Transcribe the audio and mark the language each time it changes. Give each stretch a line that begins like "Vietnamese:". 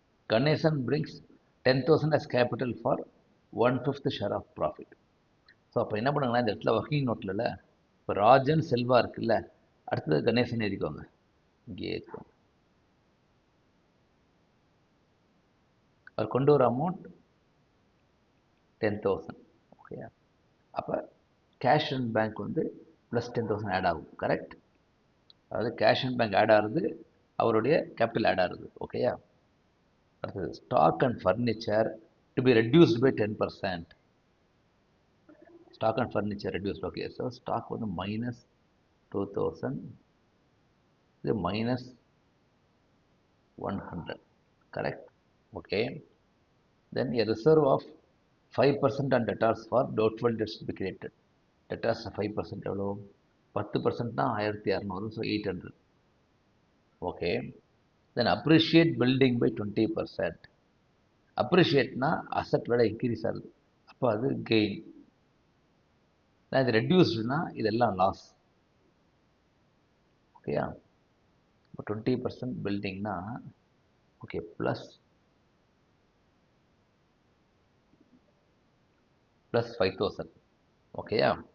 English: Ganesan brings 10,000 as capital for 1/5 share of profit.
Tamil: So அப்போ என்ன பண்ணுங்கன்னா, இந்த இடத்துல ஒர்க்கிங் நோட்டில் இப்போ ராஜன் செல்வா இருக்குல்ல, அடுத்தது கணேசன் எழுதிக்கோங்க. இங்கே எழுதிக்கோங்க. அவர் கொண்டு வர அமௌண்ட் 10,000. ஓகே, அப்போ கேஷ் அண்ட் பேங்க் வந்து ப்ளஸ் 10,000 ஆட் ஆகும். கரெக்ட்? அதாவது கேஷ் அண்ட் பேங்க் ஆட் ஆகுது, அவருடைய கேபிட்டல் ஆட் ஆகுது. ஓகேயா?
English: அடுத்தது stock and furniture to be reduced by 10%.
Tamil: Stock and furniture reduced. Okay, so stock வந்து -2,000, இது -100. Correct?
English: Okay, then a reserve of 5% on debtors for doubtful debts to be created.
Tamil: Debtors 5% எவ்வளோ? 10%னா 1,200, so 800.
English: Okay, then appreciate building by 20%.
Tamil: அப்ரிஷியேட்னா asset விட increase ஆகுது, அப்போ அது gain. நான் இது ரெடியூஸ்டுனா இதெல்லாம் லாஸ். ஓகேயா? இப்போ 20% பில்டிங்னா ஓகே ப்ளஸ் 5,000. ஓகேயா?